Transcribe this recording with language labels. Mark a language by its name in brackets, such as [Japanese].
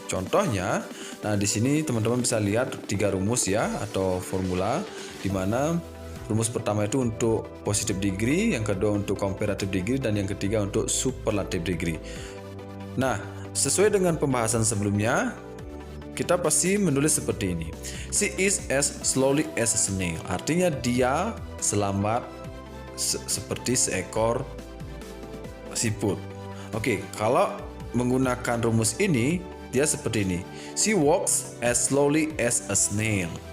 [Indonesian] Contohnya, nah di sini teman-teman bisa lihat 3 rumus ya atau formula, di mana rumus pertama itu untuk positive degree, yang kedua untuk comparative degree, dan yang ketiga untuk superlative degree. Nah, sesuai dengan pembahasan sebelumnya, kita pasti menulis seperti ini. [English] She is as slowly as a snail. [Indonesian] Artinya dia selambat seperti seekor siput. Oke, kalau menggunakan rumus ini, dia seperti ini. [English] She walks as slowly as a snail.